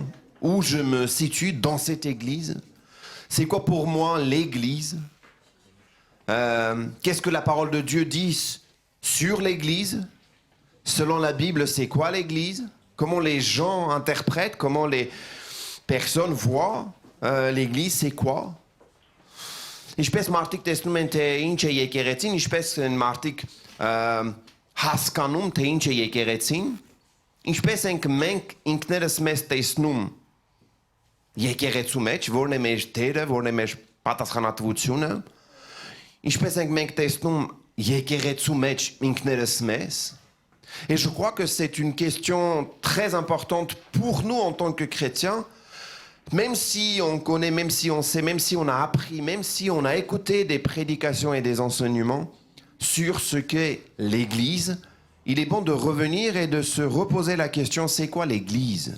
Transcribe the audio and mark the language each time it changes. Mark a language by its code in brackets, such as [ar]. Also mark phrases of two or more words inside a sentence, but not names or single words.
[fr] Où je me situe dans cette Église? C'est quoi pour moi l'Église? Qu'est-ce que la parole de Dieu dit sur l'Église? Selon la Bible, c'est quoi l'Église? Comment les gens interprètent? Comment les personnes voient l'Église? C'est quoi? [hy] Ինչպես մարդիկ տեսնում են թե ինչ է եկեղեցին, ինչպես են մարդիկ հասկանում թե ինչ է եկեղեցին, ինչպես ենք մենք ինքներս մեզ տեսնում եկեղեցու մեջ, որն է մեր դերը, որն է մեր պատասխանատվությունը, ինչպես ենք մենք տեսնում եկեղեցու մեջ ինքներս մեզ. [fr] Et je crois que c'est une question très importante pour nous en tant que chrétiens, même si on connaît, même si on sait, même si on a appris, même si on a écouté des prédications et des enseignements sur ce qu'est l'Église, il est bon de revenir et de se reposer la question, c'est quoi l'Église?